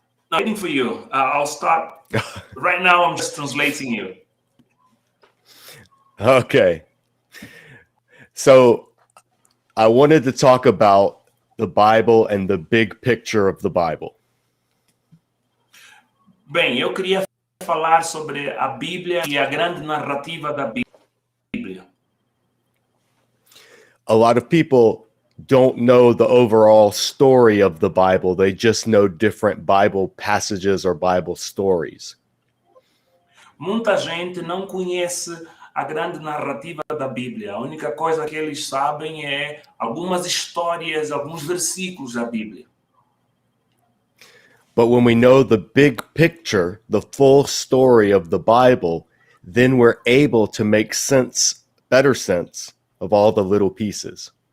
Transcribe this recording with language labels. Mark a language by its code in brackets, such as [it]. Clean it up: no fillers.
[en] I'm waiting for you. I'll start. Right now, I'm just translating you. Okay. So I wanted to talk about the Bible and the big picture of the Bible. [pt] Bem, eu queria falar sobre a Bíblia e a grande narrativa da Bíblia. [en] A lot of people don't know the overall story of the Bible. They just know different Bible passages or Bible stories. [pt] Muita gente não conhece a grande narrativa da Bíblia. A única coisa que eles sabem é algumas histórias, alguns versículos da Bíblia. [en] But when we know the big picture, the full story of the Bible, then we're able to make better sense of all the little pieces.